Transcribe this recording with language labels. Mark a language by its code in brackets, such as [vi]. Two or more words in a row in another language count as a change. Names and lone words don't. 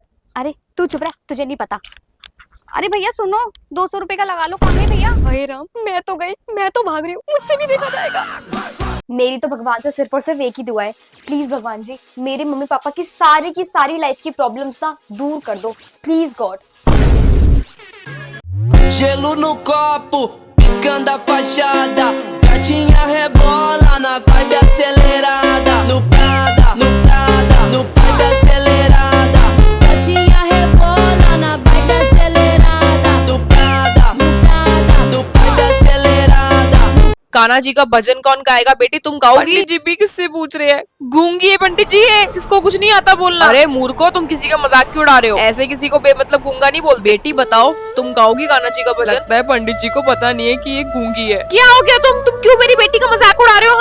[hi] अरे तू चुप रह, तुझे नहीं पता। अरे भैया सुनो, 200 रुपए का लगा लो। कहाँ है भैया? अरे राम, मैं तो गई, मैं तो भाग रही हूँ, मुझसे भी देखा जाएगा। मेरी तो भगवान से सिर्फ और सिर्फ एक ही दुआ है, प्लीज भगवान जी मेरे मम्मी पापा की सारी लाइफ की प्रॉब्लम्स ना दूर कर दो, [en] please God. [pt] Gelo no copo, piscando a fachada. Gatinha rebola na vibe acelerada. No Prada, no Prada, no vibe acelerada. Gatinha rebola na vibe acelerada. No Prada, No Prada, no vibe acelerada. [hi] कान्हा जी का भजन कौन गाएगा बेटी, तुम गाओगी? पंडित जी भी किससे पूछ रहे हैं? गूंगी है पंडित जी है, इसको कुछ नहीं आता बोलना। अरे मूर्खो, तुम किसी का मजाक क्यों उड़ा रहे हो? ऐसे किसी को बेमतलब गूंगा नहीं बोल। बेटी बताओ, तुम गाओगी कान्हा जी का भजन? लगता है पंडित जी को पता नहीं है कि ये गूंगी है। क्या हो गया, तुम क्यों मेरी बेटी का मजाक उड़ा रहे हो?